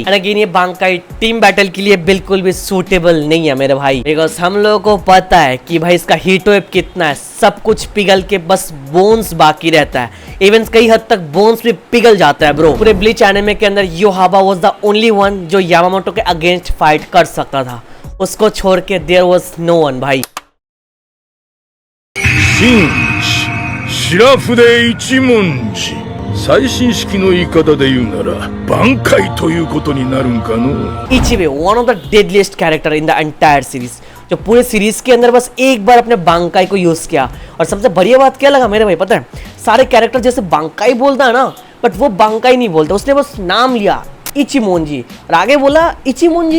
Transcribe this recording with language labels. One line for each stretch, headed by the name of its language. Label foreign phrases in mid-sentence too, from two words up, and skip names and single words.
Hindi: लेकिन ये बांकाई
English: team battle
Hindi: के लिए बिल्कुल भी सूटेबल नहीं है मेरे भाई, बिकॉज हम लोगों को पता है कि भाई इसका
English: heat wave
Hindi: कितना है, सब कुछ पिघल के बस बोन्स बाकी रहता है। इवन कई हद तक बोन्स भी पिघल जाता है ब्रो। पूरे ब्लीच एनिमे के अंदर योहाबा
English: was the only one
Hindi: जो यामामोटो के अगेंस्ट फाइट कर सकता था, उसको छोड़ के
English: there was no one
Hindi: भाई।
Japanese: 紳士白筆一文字最新式の言い方で言うなら挽回ということになるんかの
Hindi: इचिबे
English: one of the deadliest character in the entire series,
Hindi: जो पूरे सीरीज के अंदर बस एक बार अपने बांकाई को यूज किया। और सबसे बढ़िया बात क्या लगा मेरे भाई पता है, सारे कैरेक्टर जैसे बांकाई बोलता है ना, बट वो बांकाई नहीं बोलता, उसने बस नाम लिया इचिमोनजी और आगे बोला इचिमोनजी।